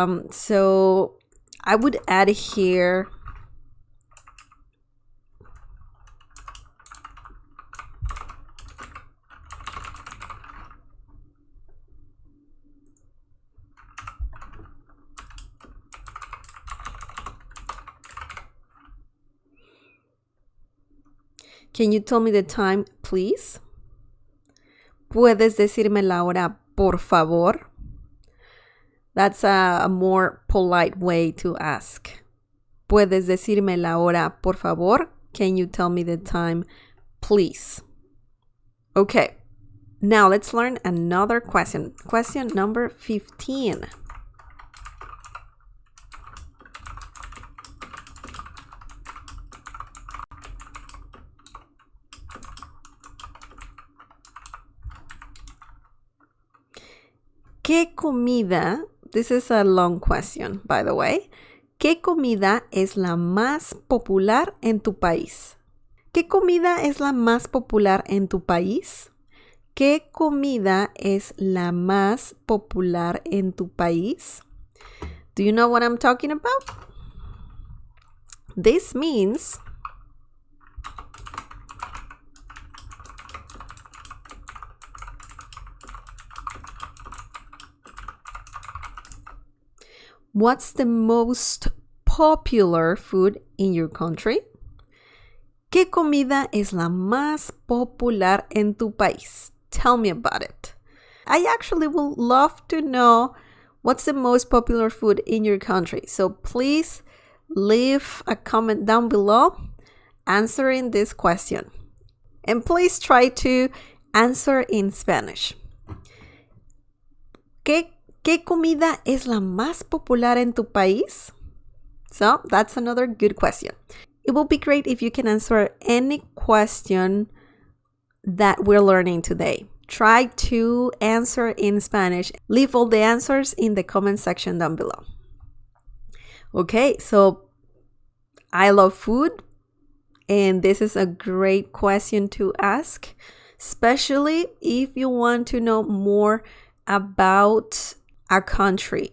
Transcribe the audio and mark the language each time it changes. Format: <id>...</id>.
<en>So I would add here can you tell me the time, please?</en> <es>¿Puedes decirme la hora, por favor?</es> <en>That's a more polite way to ask.</en> <es>¿Puedes decirme la hora, por favor?</es> <en>Can you tell me the time, please? Okay, now let's learn another question. Question number 15.</en> <es>¿Qué comida?</es> <en>This is a long question, by the way.</en> <es>¿Qué comida es la más popular en tu país? ¿Qué comida es la más popular en tu país? ¿Qué comida es la más popular en tu país?</es> <en>Do you know what I'm talking about? This means what's the most popular food in your country?</en> <es>¿Qué comida es la más popular en tu país?</es> <en>Tell me about it. I actually would love to know what's the most popular food in your country. So please leave a comment down below answering this question. And please try to answer in Spanish.</en> <es>¿Qué comida es la más popular en tu país?</es> <en>So that's another good question. It will be great if you can answer any question that we're learning today. Try to answer in Spanish. Leave all the answers in the comment section down below. Okay, so I love food, and this is a great question to ask, especially if you want to know more about a country.</en>